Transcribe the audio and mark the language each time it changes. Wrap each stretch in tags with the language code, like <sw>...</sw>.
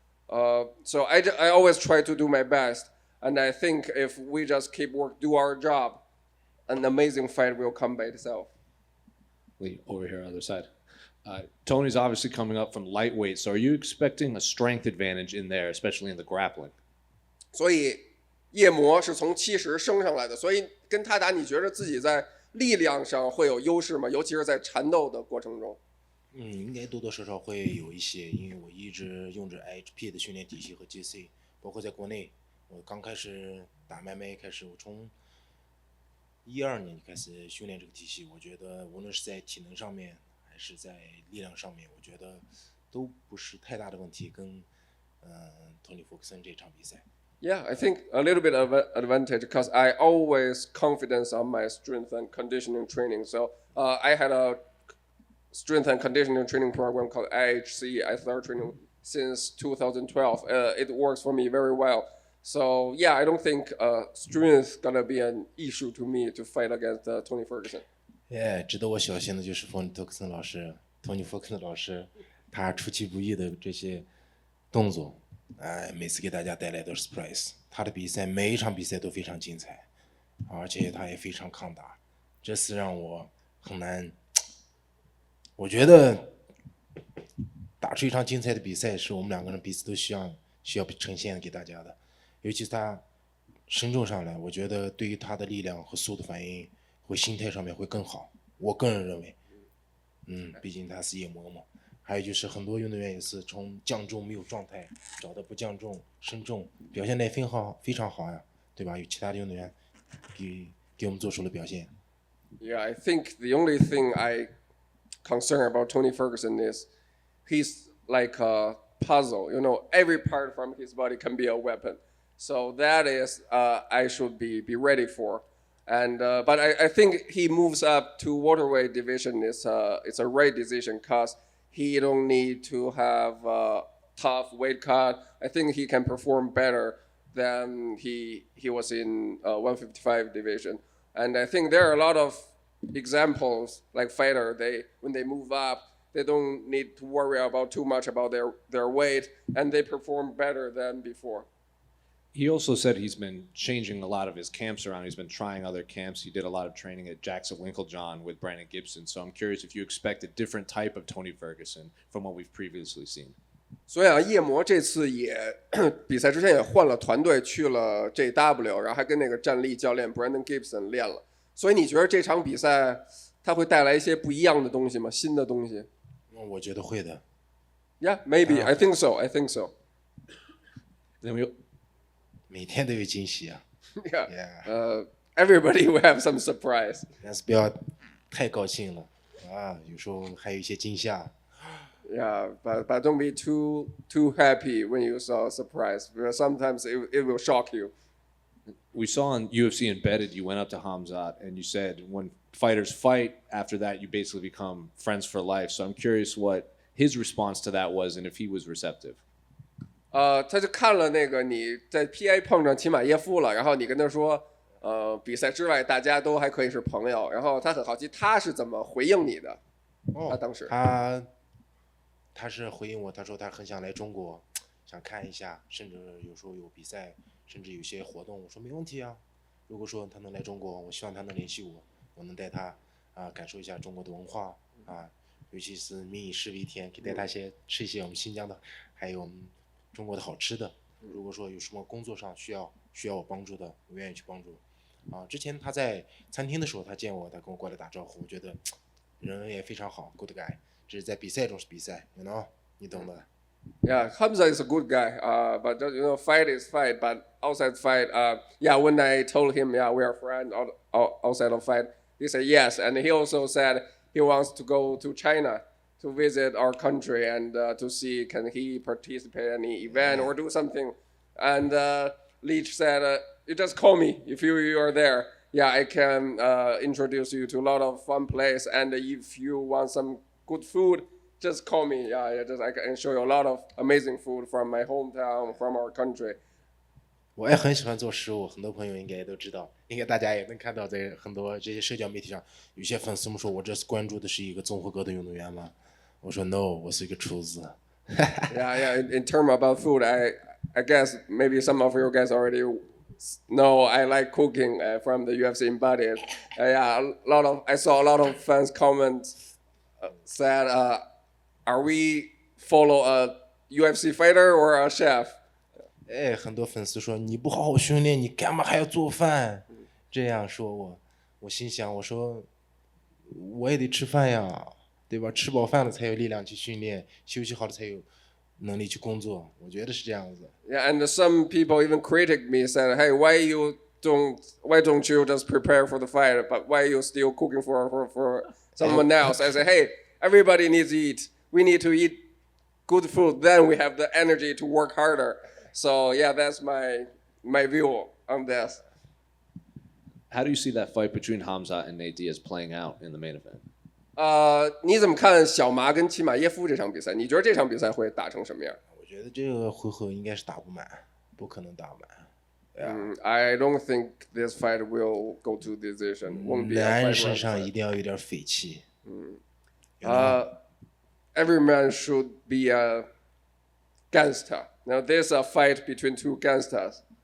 <en>So I always try to do my best, and I think if we just do our job, an amazing fight will come by itself. Lee, over here on the other side. Tony's obviously coming up from lightweight, so are you expecting a strength advantage in there, especially in the grappling?</en> <zh>所以夜魔是从70升上来的，所以跟他打，你觉得自己在力量上会有优势吗？尤其是在缠斗的过程中。应该多多少少会有一些，因为我一直用着 IHP 的训练体系和 GC， 包括在国内，我刚开始打 MMA 开始，我从12年开始训练这个体系，我觉得无论是在体能上面还是在力量上面，我觉得都不是太大的问题。跟Tony Ferguson 这场比赛。</zh> <en>Yeah, I think a little bit of advantage because I always confidence on my strength and conditioning training. So I had a strength and conditioning training program called IHC. I started training since 2012. It works for me very well. So yeah, I don't think strength gonna be an issue to me to fight against Tony Ferguson.</en> <zh>值得我小心的就是 Tony Ferguson 老师 ，Tony Ferguson 老师，他出其不意的这些动作，每次给大家带来的</zh> <en>surprise。</en> <zh>他的比赛每一场比赛都非常精彩，而且他也非常抗打，这是让我很难。我觉得打出一场精彩的比赛，是我们两个人彼此都需要呈现给大家的。尤其是他身重上来，我觉得对于他的力量和速度反应，会心态上面会更好。我个人认为，毕竟他是夜魔嘛。还有就是很多运动员也是从降重没有状态，找到不降重、身重，表现得也非常好呀，对吧？有其他的运动员给我们做出了表现。</zh> <en>Yeah, I think the only thing I concern about Tony Ferguson is he's like a puzzle. You know, every part from his body can be a weapon. So that is I should be ready for. And but I think he moves up to welterweight division is it's a right decision because he don't need to have a tough weight cut. I think he can perform better than he was in 155 division. And I think there are a lot of examples like fighter when they move up, they don't need to worry about too much about their weight and they perform better than before. He also said he's been changing a lot of his camps around. He's been trying other camps. He did a lot of training at Jackson Winklejohn with Brandon Gibson. So I'm curious if you expect a different type of Tony Ferguson from what we've previously seen.</en> <zh>所以啊，夜魔这次也比赛之前也换了团队，去了 JW， 然后还跟那个战力教练 Brandon Gibson 练了。所以你觉得这场比赛它会带来一些不一样的东西吗？新的东西？我觉得会的。</zh> <en>Yeah, maybe. I think so. I think so.</en> <zh>每天都有惊喜啊。</zh> <en>Yeah. Everybody will have some surprise.</en> <zh>但是不要太高兴了有时候还有一些惊吓。</zh> <en>Yeah, but don't be too happy when you saw a surprise because sometimes it will shock you. We saw on UFC Embedded, you went up to Hamzat and you said when fighters fight, after that you basically become friends for life. So I'm curious what his response to that was and if he was receptive.</en> <zh>他就看了那个你在 PA 碰上齐马耶夫了，然后你跟他说，比赛之外大家都还可以是朋友，然后他很好奇他是怎么回应你的。哦，他当时他是回应我，他说他很想来中国，想看一下，甚至有时候有比赛，甚至有些活动。我说没问题啊，如果说他能来中国，我希望他能联系我，我能带他感受一下中国的文化啊，尤其是民以食为天，可以带他吃一些我们新疆的，还有我们中国的好吃的。如果说有什么工作上需要我帮助的，我愿意去帮助。之前他在餐厅的时候，他见我，他跟我过来打招呼，我觉得人也非常好 ，</zh> <en>good guy。</en> <zh>只是在比赛中是比赛 ，</zh> <en>you know，</en> <zh>你懂的。</zh> <en>Yeah, Hamza is a good guy, but fight is fight. But outside fight, yeah, when I told him, yeah, we are friends outside of fight, he said yes, and he also said he wants to go to China to visit our country and to see can he participate in any event or do something. And Leach said, you just call me if you are there. Yeah, I can introduce you to a lot of fun place, and if you want some good food, just call me. Yeah, I can show you a lot of amazing food from my hometown, from our country.</en> <zh>我也很喜欢做食物，很多朋友应该也都知道，应该大家也能看到，在很多这些社交媒体上，有些粉丝们说我这是关注的是一个综合格斗运动员吗？我说</zh> <en>no，</en> <zh>我是一个厨子。</zh> <en>yeah. In terms about food, I guess maybe some of you guys already know I like cooking from the UFC embodied. Yeah, I saw a lot of fans comment said, are we follow a UFC fighter or a chef?</en> <zh>哎，很多粉丝说你不好好训练，你干嘛还要做饭？这样说我心想，我说我也得吃饭呀，对吧？吃饱饭了才有力量去训练，休息好了才有能力去工作。我觉得是这样子。</zh> <en>Yeah, and some people even critic me, said, "Hey, why don't you just prepare for the fight? But why you still cooking for someone else?" I say, "Hey, everybody needs to eat. We need to eat good food. Then we have the energy to work harder." So yeah, that's my view on this. How do you see that fight between Hamza and Nate Diaz playing out in the main event?</en> <zh>你怎么看小麻跟齐马耶夫这场比赛？你觉得这场比赛会打成什么样？我觉得这个回合应该是打不满，不可能打满。</zh> <en>I don't think this fight will go to decision. Won't be a</en> <zh>男人身</zh> <en>round</en> <zh>上</zh> <en>fight.</en> <zh>一定要有点匪气。</zh> <en>Every man should be a gangster. Now there's a fight between two gangsters.</en>